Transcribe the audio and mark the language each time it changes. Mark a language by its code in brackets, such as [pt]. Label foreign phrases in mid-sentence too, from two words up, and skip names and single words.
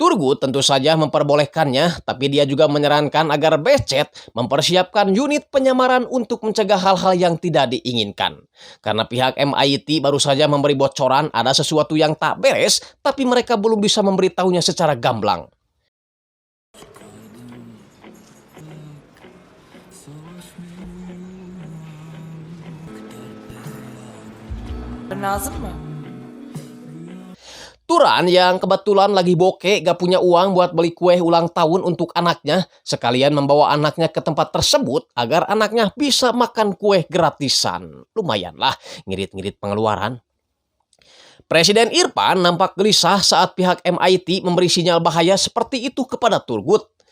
[id] Turgut tentu saja memperbolehkannya, tapi dia juga menyarankan agar Becet mempersiapkan unit penyamaran untuk mencegah hal-hal yang tidak diinginkan. Karena pihak MIT baru saja memberi bocoran ada sesuatu yang tak beres, tapi mereka belum bisa memberitahunya secara gamblang. [tr] Lazım mı? [id] Turan yang kebetulan lagi bokeh gak punya uang buat beli kue ulang tahun untuk anaknya, sekalian membawa anaknya ke tempat tersebut agar anaknya bisa makan kue gratisan. Lumayan lah, ngirit-ngirit pengeluaran. Presiden Irfan nampak gelisah saat pihak MIT memberi sinyal bahaya seperti itu kepada Turgut.